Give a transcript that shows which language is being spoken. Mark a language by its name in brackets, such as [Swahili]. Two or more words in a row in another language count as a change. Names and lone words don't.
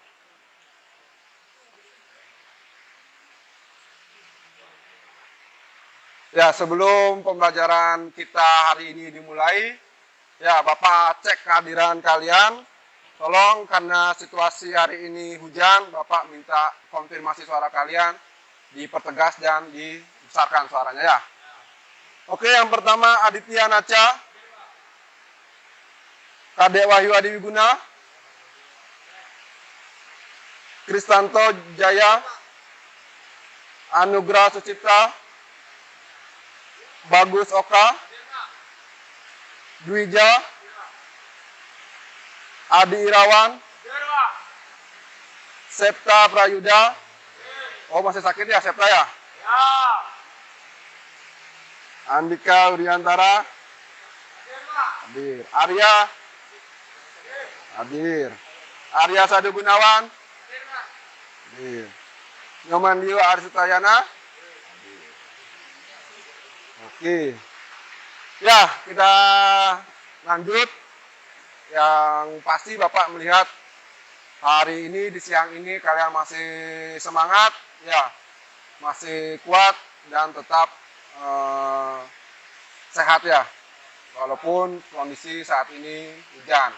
[Indonesian] Ya, sebelum pembelajaran kita hari ini dimulai, ya Bapak cek kehadiran kalian. Tolong karena situasi hari ini hujan, Bapak minta konfirmasi suara kalian dipertegas dan dibesarkan suaranya ya. Oke, yang pertama Aditya Naca, Kadek Wahyu Adi Wiguna, Kristanto Jaya, Anugrah Sucipta, Bagus Oka, Dwija, Adi Irawan, Septa Prayuda. Oh, masih sakit ya Septa ya? Andika Uriantara, hadir. Arya, hadir. Arya Sadu Gunawan, hadir. Nyoman Dio Arsutayana, hadir. Oke. Ya, kita lanjut. Yang pasti Bapak melihat hari ini, di siang ini kalian masih semangat, ya, masih kuat dan tetap sehat ya, walaupun kondisi saat ini hujan.